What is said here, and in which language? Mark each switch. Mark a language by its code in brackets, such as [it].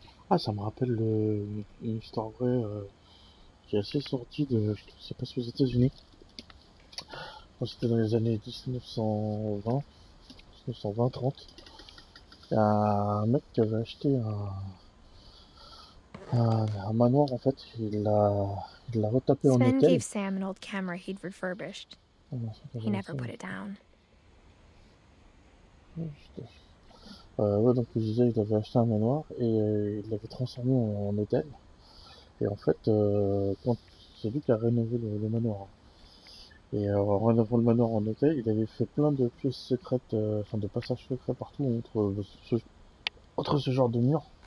[fr] Ah, ça me rappelle une histoire vraie qui est assez sortie de, je sais pas si aux États-Unis. C'était dans les années 1920, 1920-30. Il y a un mec qui avait acheté un manoir en fait. Il l'a retapé en [en] Sven [fr] hôtel. [en] gave Sam an old camera he'd refurbished. He never put it down. [fr] Ouais, donc je disais, il avait acheté un manoir et il l'avait transformé en hôtel. Et en fait, quand c'est lui qui a rénové le manoir. Et en rénovant le manoir en hôtel, il avait fait plein de pièces secrètes, enfin de passages secrets partout entre ce genre de murs.